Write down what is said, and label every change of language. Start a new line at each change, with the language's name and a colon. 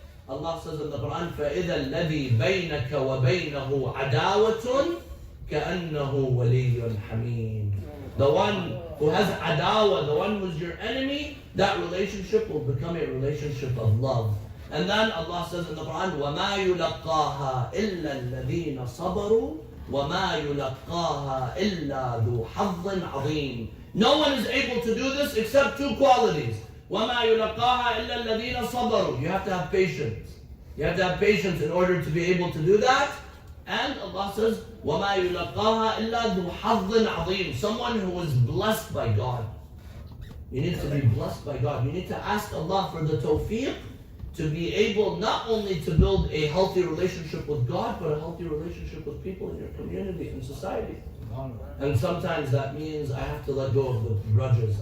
English: Allah says in the Quran,
Arabic: فَإِذَا الَّذِي بَيْنَكَ وَبَيْنَهُ عَدَاوَةٌ كَأَنَّهُ وَلِيٌّ حَمِيمٌ.
English: The one who has adawa, the one who's your enemy, that relationship will become a relationship of love. And then Allah says in the Quran,
Arabic: وَمَا يُلَقَّاهَا إِلَّا الَّذِينَ صَبَرُوا وَمَا يُلَقَّاهَا إِلَّا ذُو حَظٍّ عَظِيمٍ.
English: No one is able to do this except two qualities.
Arabic: وَمَا يُلَقَّاهَا إِلَّا الَّذِينَ صَبَرُوا.
English: You have to have patience. You have to have patience in order to be able to do that. And Allah says,
Arabic: وَمَا يُلَقَّاهَا إِلَّا ذُو حَظٍّ عَظِيمٍ.
English: Someone who is blessed by God. You need to be blessed by God. You need to ask Allah for the tawfiq to be able not only to build a healthy relationship with God, but a healthy relationship with people in your community and society. And sometimes that means I have to let go of the grudges.